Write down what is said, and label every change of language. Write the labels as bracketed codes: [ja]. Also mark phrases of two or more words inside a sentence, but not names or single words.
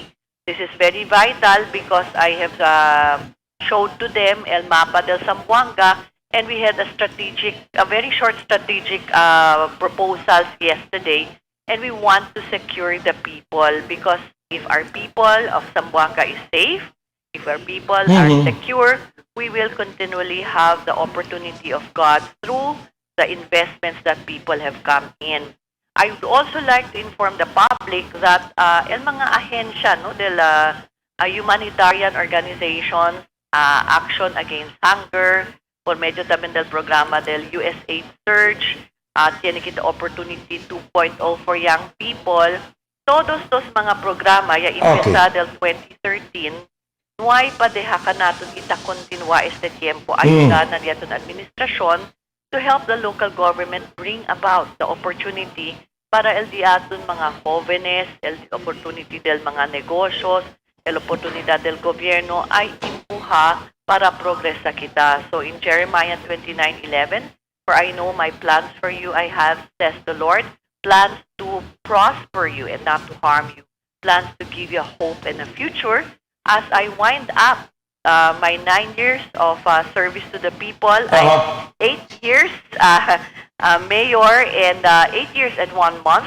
[en] This is very vital because I have showed to them El Mapa del Zamboanga, and we had a very short strategic proposals yesterday, and we want to secure the people because if our people of Zamboanga is safe, if our people are secure, we will continually have the opportunity of God through the investments that people have come in. I would also like to inform the public that [cbk] el mga ahensya no, del [en] humanitarian organizations, Action Against Hunger, [cbk] por medio también del programa del USAID Surge, tiene kita [en] Opportunity 2.0 for young people. [cbk] Todos estos mga programa ya impesa del 2013, no hay padeha ka natin kita kontinua este tiempo ayuda na diyaton administrasyon [en] to help the local government bring about the opportunity [cbk] para el diaton mga jóvenes, el opportunity del mga negosos, el oportunidad del gobierno ay impuha para progresa kita. [en] So in Jeremiah 29:11, for I know my plans for you I have, says the Lord, plans to prosper you and not to harm you, plans to give you a hope and a future. As I wind up my 9 years of service to the people, 8 years mayor and 8 years and 1 month.